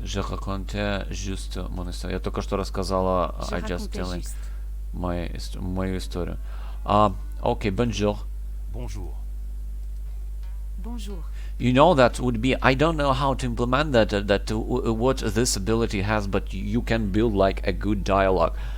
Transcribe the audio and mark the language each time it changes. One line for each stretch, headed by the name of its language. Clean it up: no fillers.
French: Je racontais juste mon histoire.
Russian: Я только что рассказала
English: I just telling
Russian: мою историю.
French: Okay, bonjour. Bonjour. Bonjour.
English: That would be, I don't know how to implement that what this ability has, but you can build like a good dialogue.